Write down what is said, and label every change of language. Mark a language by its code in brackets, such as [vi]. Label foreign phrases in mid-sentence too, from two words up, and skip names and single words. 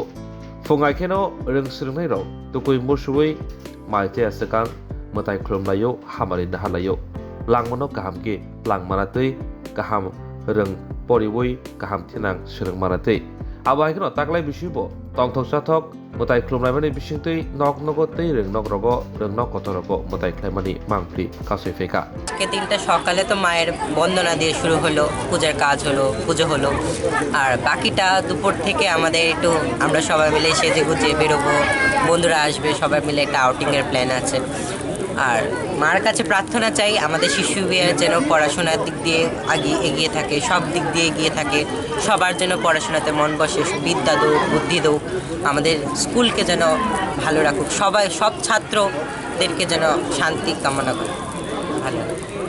[trp] Fungakeno, Rengsurnero, Tukui Mushui, Maite Asakan, Mwtai Krumlayo, Hamarin Halayo, Langmono Kahamke, Lang Manate, Kaham, Reng Poriwui, Kaham Tinang, Swrang Manate. Abahakino Takla Bishibo, Tongthok, Mwtai Krumlamani Bishintui, Nogote, Rengnok Otorogo, Mwtai Klemani, Mangli, Kasifeka. [bn] দিনটা সকালে তো মায়ের বন্দনা দিয়ে শুরু হলো, পূজার কাজ হলো, পুজো হলো, আর বাকিটা দুপুর থেকে আমাদের একটু আমরা সবাই মিলে সেজে গুজে বেরোবো, বন্ধুরা আসবে, সবাই মিলে একটা আউটিংয়ের প্ল্যান আছে। আর মার কাছে প্রার্থনা চাই আমাদের শিশু বিয়ে যেন পড়াশোনার দিক দিয়ে এগিয়ে থাকে, সব দিক দিয়ে এগিয়ে থাকে, সবার যেন পড়াশোনাতে মন বসে, বিদ্যা দৌক, বুদ্ধি দৌক, আমাদের স্কুলকে যেন ভালো রাখুক, সব ছাত্রদেরকে যেন শান্তি কামনা করে ভালো।